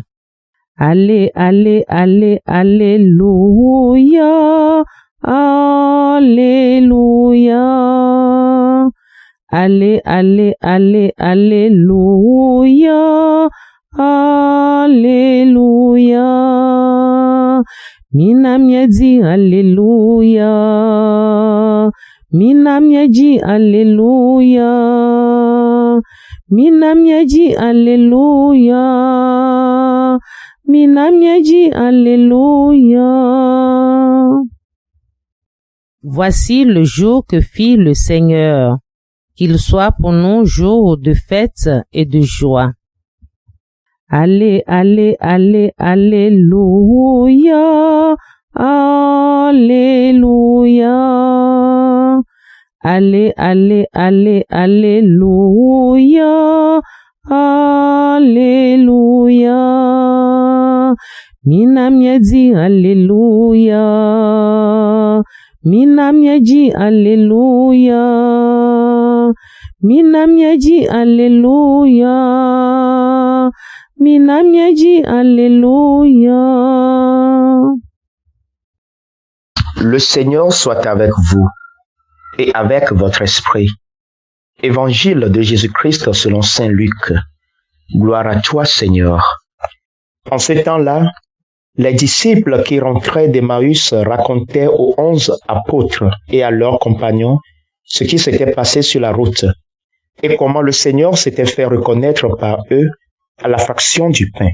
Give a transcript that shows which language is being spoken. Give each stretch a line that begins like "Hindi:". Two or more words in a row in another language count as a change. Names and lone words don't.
French: Allez, allez, allez, alléluia, alléluia. Allez, allez, allez, alléluia, alléluia.
Ewe: Mina miedi alléluia, mina miedi alléluia, mina miedi alléluia, mina miedi alléluia.
French: Voici le jour que fit le Seigneur, qu'il soit pour nous jour de fête et de joie. Allez, allez, allez, alléluia, alléluia. Allez, allez, allez, alléluia, alléluia.
Ewe: Mina miedi alléluia, mina miedi alléluia, mina miedi alléluia, mina miedi alléluia.
French: Le Seigneur soit avec vous et avec votre esprit. Évangile de Jésus-Christ selon saint Luc. Gloire à toi, Seigneur. En ce temps-là, les disciples qui rentraient d'Emmaüs racontaient aux 11 apôtres et à leurs compagnons ce qui s'était passé sur la route et comment le Seigneur s'était fait reconnaître par eux à la fraction du pain.